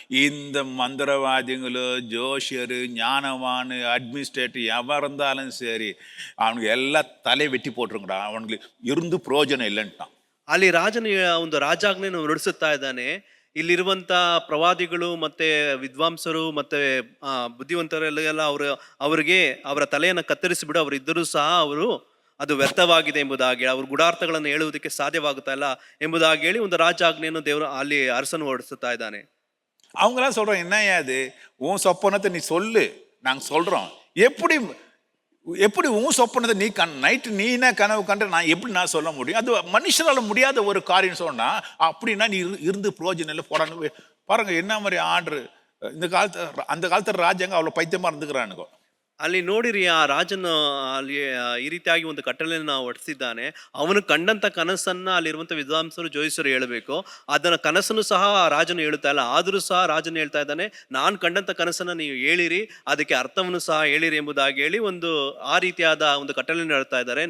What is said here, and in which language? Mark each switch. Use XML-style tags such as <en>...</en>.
<ta>இந்த மந்திரவாதிகளு, ஜோஷியரு, ஞானவானு, அட்மினிஸ்ட்ரேட்டிவ் எவன் இருந்தாலும் சரி, அவனுக்கு எல்லாம் தலை வெட்டி போட்டுருங்கடா, அவனுக்கு இருந்து பிரயோஜனம் இல்லைன்ட்டான்.</ta> <kn>ಅಲ್ಲಿ ರಾಜನ ಒಂದು ರಾಜಾಜ್ಞೆಯನ್ನು ಹೊರಡಿಸುತ್ತಾ ಇದ್ದಾನೆ. ಇಲ್ಲಿರುವಂತ ಪ್ರವಾದಿಗಳು ಮತ್ತೆ ವಿದ್ವಾಂಸರು ಮತ್ತೆ ಬುದ್ಧಿವಂತರೆಲ್ಲ ಅವರಿಗೆ ಅವರ ತಲೆಯನ್ನು ಕತ್ತರಿಸಿಬಿಡು, ಅವರು ಇದ್ದರೂ ಸಹ ಅವರು ಅದು ವ್ಯರ್ಥವಾಗಿದೆ ಎಂಬುದಾಗಿ, ಅವ್ರ ಗುಡಾರ್ಥಗಳನ್ನು ಹೇಳುವುದಕ್ಕೆ ಸಾಧ್ಯವಾಗುತ್ತಾ ಇಲ್ಲ ಎಂಬುದಾಗಿ ಹೇಳಿ ಒಂದು ರಾಜಾಜ್ಞೆಯನ್ನು ದೇವರು ಅಲ್ಲಿ ಅರಸನು ಹೊರಡಿಸುತ್ತಾ ಇದ್ದಾನೆ.</kn> <ta>அவங்களாம் சொல்றோம், என்னையா அது உன் சொப்பனத்தை நீ சொல்லு, நாங்க சொல்றோம். எப்படி எப்படி உன் சொப்பனத்தை நீ நைட்டு நீ என்ன கனவு கண்ட நான் எப்படி நான் சொல்ல முடியும்? அது மனுஷனால முடியாத ஒரு காரியம் சொன்னா அப்படின்னா நீ இருந்து பிரயோஜனம் இல்லை போடான்னு பாருங்க. என்ன மாதிரி ஆர்டர் இந்த காலத்து, அந்த காலத்துல ராஜாங்க அவ்வளவு பைத்தியமா இருந்துக்கிறானுங்க.</ta> <kn>ಅಲ್ಲಿ ನೋಡಿರಿ ಆ ರಾಜನು ಅಲ್ಲಿ ಈ ರೀತಿಯಾಗಿ ಒಂದು ಕಟ್ಟಳೆಯನ್ನು ಹೊರಡಿಸಿದ್ದಾನೆ. ಅವನು ಕಂಡಂತ ಕನಸನ್ನ ಅಲ್ಲಿರುವಂತ ವಿದ್ವಾಂಸರು ಜೋಯಿಸರು ಹೇಳಬೇಕು, ಅದನ್ನ ಕನಸನ್ನು ಸಹ ರಾಜನು ಹೇಳುತ್ತಾ ಇಲ್ಲ. ಆದರೂ ಸಹ ರಾಜನು ಹೇಳ್ತಾ ಇದ್ದಾನೆ, ನಾನು ಕಂಡಂತ ಕನಸನ್ನ ನೀವು ಹೇಳಿರಿ, ಅದಕ್ಕೆ ಅರ್ಥವನ್ನು ಸಹ ಹೇಳಿರಿ ಎಂಬುದಾಗಿ ಹೇಳಿ ಒಂದು ಆ ರೀತಿಯಾದ ಒಂದು ಕಟ್ಟಳೆಯನ್ನು ಹೇಳ್ತಾ ಇದ್ದಾರೆ.</kn>